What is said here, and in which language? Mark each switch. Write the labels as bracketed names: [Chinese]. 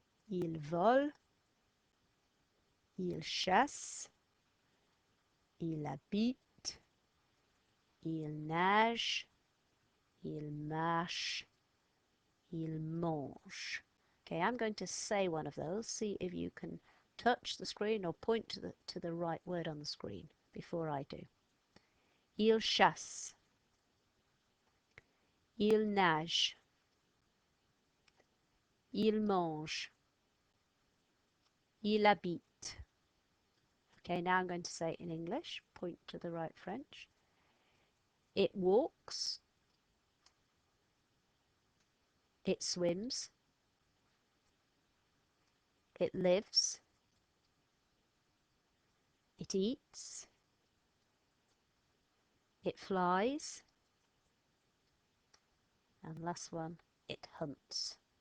[French] Il vole, il chasse, il habite, il nage, il marche, il mange. [English] Okay, I'm going to say one of those. See if you can touch the screen or point to the right word on the screen before I do. [French] Il chasse, il nage, il mange, il habite. [English] Okay, now I'm going to say it in English. Point to the right French. It walks, it swims, it lives, it eats, it flies, and last one, it hunts.